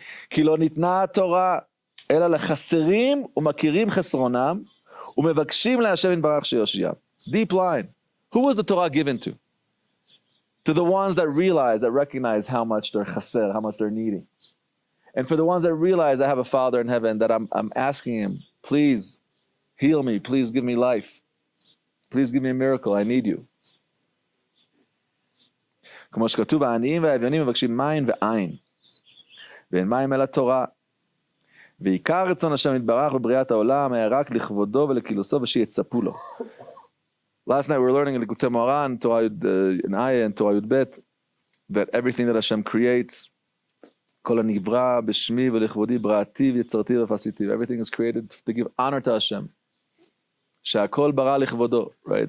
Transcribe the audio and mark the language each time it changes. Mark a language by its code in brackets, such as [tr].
[he] כי לא ניתנה התורה אלא לחסרים ומכירים חסרונם ומבקשים להשם יתברך שיושיעם. [en] Deep line. Who was the Torah given to? To the ones that realize, that recognize how much they're chaser, how much they're needing. And for the ones that realize I have a Father in heaven, that I'm asking Him, please heal me, please give me life. Please give me a miracle, I need you. [he] כמו שכתוב, העניים והאביונים מבקשים מים ועין. ואין מים אלא תורה. ועיקר רצון השם יתברך בבריאת העולם היה רק לכבודו ולקילוסו ושיצפו לו. [en] Last night we were learning in Likutei Moharan, in Ayah and Torah Yud Bet, that everything that Hashem creates, [he] כל הנברא בשמי ולכבודי בראתי ויצרתי ופעשיתי. [en] Everything is created to give honor to Hashem. [he] שהכל ברא לכבודו. [en] Right?